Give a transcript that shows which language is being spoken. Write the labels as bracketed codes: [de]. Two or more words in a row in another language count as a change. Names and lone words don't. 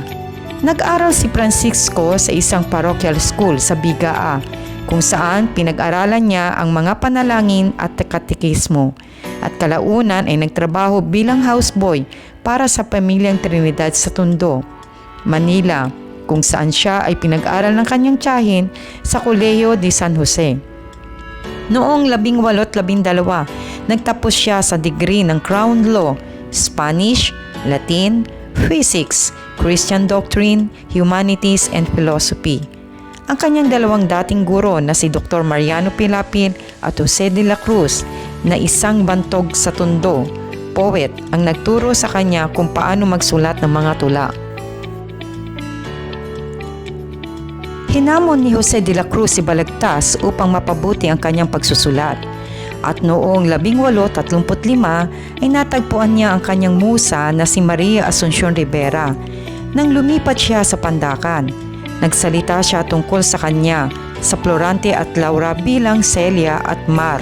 [tl] Nag-aral si Francisco sa isang parochial school sa Bigaa, kung saan pinag-aralan niya ang mga panalangin at katekismo, at kalaunan ay nagtrabaho bilang houseboy para sa pamilyang Trinidad sa Tondo, Manila, kung saan siya ay pinag-aral ng kanyang tiyahin sa Colegio de San Jose. Noong 18-12, nagtapos siya sa degree ng [en] Crown Law, Spanish, Latin, Physics, Christian Doctrine, Humanities, and Philosophy. [tl] Ang kanyang dalawang dating guro na si Dr. Mariano Pilapil at Jose de la Cruz, na isang bantog sa Tondo, poet, ang nagturo sa kanya kung paano magsulat ng mga tula. Hinamon ni Jose de la Cruz si Balagtas upang mapabuti ang kanyang pagsusulat, at noong 1835 ay natagpuan niya ang kanyang musa na si Maria Asuncion Rivera. Nang lumipat siya sa Pandacan, nagsalita siya tungkol sa kanya sa Florante at Laura bilang Celia at Mar.